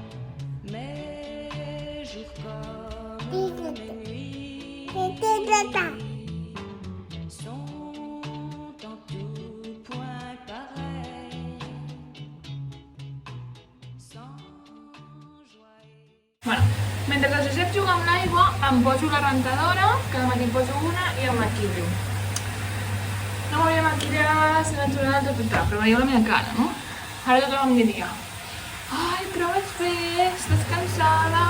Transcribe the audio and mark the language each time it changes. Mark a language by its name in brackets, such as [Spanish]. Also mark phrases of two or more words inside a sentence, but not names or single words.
[French] Mes jours comme mes nuits sont en tout point pareils, sans joie. [Catalan] Bueno, mentre el Josep juga amb l'aigua, em poso la rentadora, cada matí em poso una i em maquillo. No m'hauria de maquillar, ser natural, però veieu la meva cara, no? Ara tothom em diria, ai, però ho has fet, estàs cansada.